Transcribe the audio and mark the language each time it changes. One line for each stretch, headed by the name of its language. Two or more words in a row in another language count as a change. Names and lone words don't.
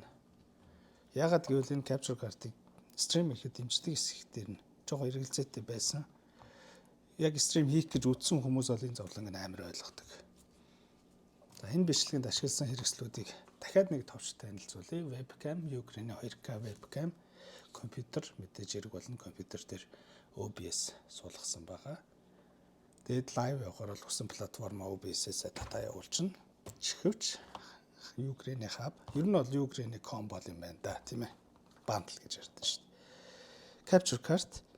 Mongolian: Яагаад гэвэл энэ
English: capture card-
Mongolian: ыг стрим хийхэд дэмждэг хэсгээр нь жоохон эргэлзээтэй байсан. Яг стрим хийх гэж үтсэн хүмүүс бол энэ зовлонг амар ойлгодог. За энэ бичлэгэнд ашигласан хэрэгслүүдийг дахиад нэг товч танилцуулъя.
English: Webcam, Ukraine 2K webcam,
Mongolian: компьютер мэдээж хэрэг болон компьютер дээр OBS суулгасан байгаа. Тэгээд лайв явахаар бол хүссэн платформ OBS-ээс дата явуулчихна. Чихвч Ukraine hub. Ер нь бол Ukraine.com бол юм байна да, тийм ээ. Bundle гэж ярьдаг шүү дээ.
English: Capture card.